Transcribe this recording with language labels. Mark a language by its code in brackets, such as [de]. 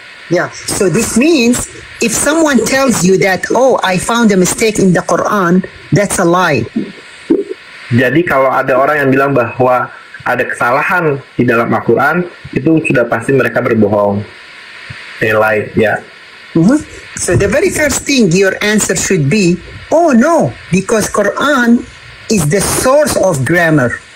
[en] Yeah, so this means if someone tells you that, oh, I found a mistake in the Quran, that's a lie. [id] Jadi kalau ada orang yang bilang bahwa ada kesalahan di dalam Al-Quran, itu sudah pasti mereka berbohong. [en] They lie, ya. So the very first thing your answer should be, oh no, because Quran is the source of grammar.